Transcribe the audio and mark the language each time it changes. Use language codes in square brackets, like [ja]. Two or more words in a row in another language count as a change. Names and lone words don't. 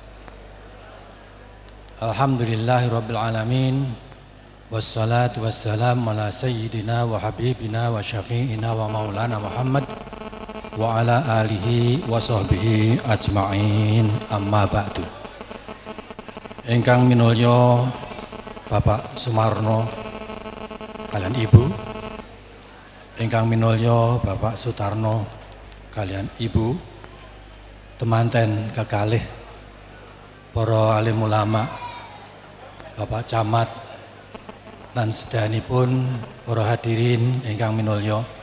[ar] الحمد لله رب العالمين. والصلاة والسلام على سيدنا وحبيبنا وشفيعنا ومولانا محمد وعلى آله وصحبه أجمعين، أما بعد. [jv] Ingkang minulya Bapak Sumarno kalian Ibu, ingkang minulya Bapak Sutarno kalian Ibu, temanten kekalih para alim ulama, Bapak Camat lan sedayanipun para hadirin ingkang minulya.